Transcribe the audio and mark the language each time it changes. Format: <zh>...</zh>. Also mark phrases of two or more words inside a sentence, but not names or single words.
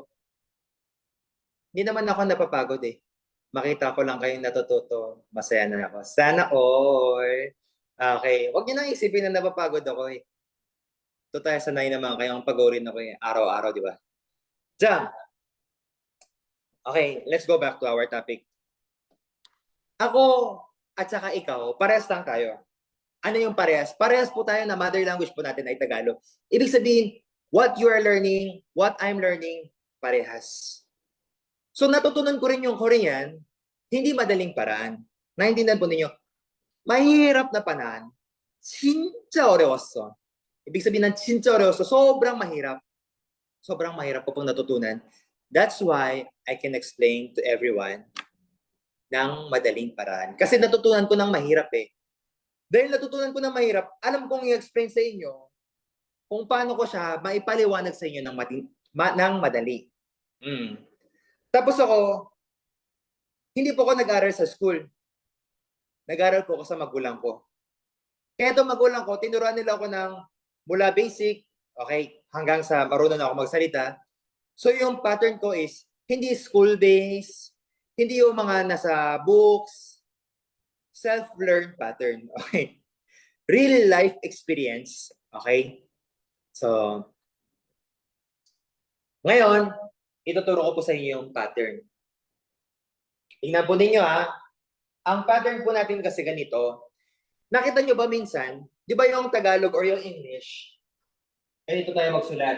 <tl>Hindi naman ako napapagod eh. Makita ko lang kayong natututo. Masaya na ako. Sana all. Okay. Huwag niyo nang isipin na napapagod ako eh. Ito tayo sanay naman kayong pagorin ako eh. Araw-araw, di ba? Diyan.</tl> <en>Okay, let's go back to our topic.</en> <tl>Ako at saka ikaw, parehas lang tayo. Ano yung parehas? Parehas po tayo na</tl> <en>mother language</en> <tl>po natin ay Tagalog. Ibig sabihin,</tl> <en>what you are learning, what I'm learning,</en> <tl>parehas. So natutunan ko rin yung Korean, hindi madaling paraan. Naintindihan po ninyo, mahirap na paraan.</tl> <ko>진짜 어려웠어.</ko> <tl>Ibig sabihin ng</tl> <ko>진짜 어려웠어,</ko> <tl>sobrang mahirap. Sobrang mahirap po pong natutunan.</tl> <en>That's why I can explain to everyone</en> <tl>ng madaling paraan. Kasi natutunan ko ng mahirap eh. Dahil natutunan ko ng mahirap, alam kong i-explain sa inyo kung paano ko siya maipaliwanag sa inyo ng madali. Tapos ako, hindi po ako nag-aral sa school. Nag-aral po ako sa magulang ko. Kaya itong magulang ko, tinuruan nila ako ng mula basic, okay, hanggang sa marunong ako magsalita. So yung pattern ko is, hindi school-based, hindi yung mga nasa books,</tl> <en>self-learned pattern,</en> <tl>okay?</tl> <en>Real life experience, okay?</en> <tl>So, ngayon, ituturo ko po sa inyo yung pattern. Tingnan po ninyo ang pattern po natin kasi ganito. Nakita nyo ba minsan, di ba yung Tagalog or yung English, ganito tayo magsulat.</tl>